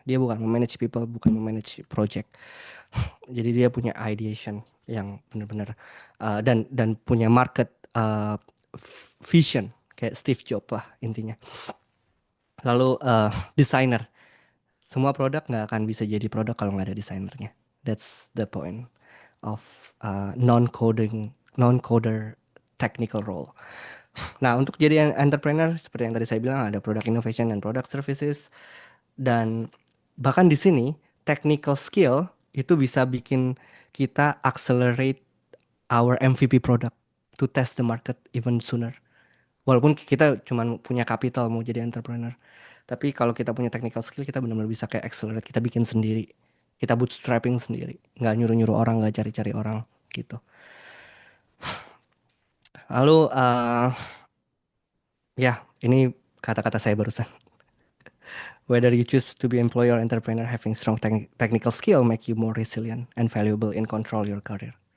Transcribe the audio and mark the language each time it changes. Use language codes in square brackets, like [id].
[id] Dia bukan memanage people, bukan memanage project. Jadi dia punya ideation yang benar-benar dan punya market vision kayak Steve Jobs lah intinya. Lalu designer. Semua produk nggak akan bisa jadi produk kalau nggak ada desainernya. [en] That's the point of non-coder technical role. [id] Nah, untuk jadi entrepreneur seperti yang tadi saya bilang ada product innovation dan product services, dan bahkan di sini technical skill itu bisa bikin kita [en] accelerate our MVP product to test the market even sooner. [id] Walaupun kita cuma punya capital mau jadi entrepreneur, tapi kalau kita punya technical skill kita benar-benar bisa kayak accelerate, kita bikin sendiri, kita bootstrapping sendiri, nggak nyuruh-nyuruh orang, nggak cari-cari orang gitu. Lalu ya ini kata-kata saya barusan. [en] Whether you choose to be employee or entrepreneur, having strong technical skill make you more resilient and valuable in control your career.